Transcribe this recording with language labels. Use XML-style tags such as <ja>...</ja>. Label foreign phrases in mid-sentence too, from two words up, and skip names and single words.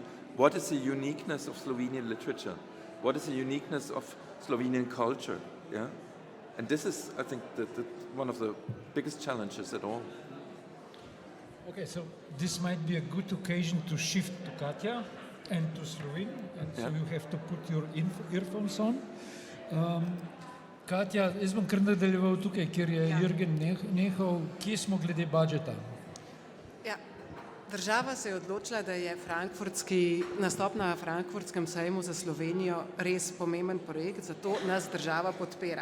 <en>What is the uniqueness of Slovenian literature? What is the uniqueness of Slovenian culture? Yeah? And this is, I think, one of the biggest challenges at all. Okay, so this might be a good occasion to shift to Katja and to Slovene, and so you have to put your earphones on.</en> <sl>Katja, jaz bom kar nadaljeval tukaj, kjer je Jürgen nehal. Kje smo glede budžeta? Ja, država se je odločila, da je nastop na Frankfurtskem sejmu za Slovenijo res pomemben projekt, zato nas država podpira.</sl>